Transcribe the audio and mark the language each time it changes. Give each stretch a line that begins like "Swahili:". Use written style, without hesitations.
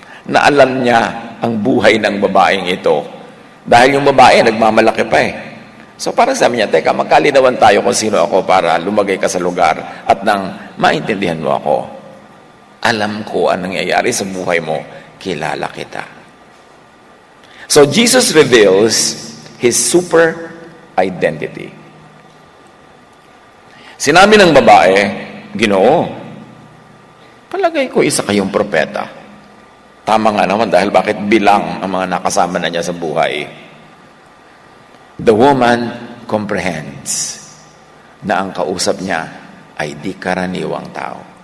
Filipino: Na alam niya ang buhay ng babaeng ito. Dahil yung babae nagmamalaki pa eh. So parang sabi niya, teka, magkalinawan tayo kung sino ako para lumagay ka sa lugar at nang maintindihan mo ako. Alam ko ang nangyayari sa buhay mo, kilala kita.
English: So Jesus reveals His super identity.
Filipino: Sinabi ng babae, Ginoo, palagay ko isa kayong propeta. Tama nga naman dahil bakit bilang ang mga nakasama na niya sa buhay. The woman comprehends na ang kausap niya ay di karaniwang tao.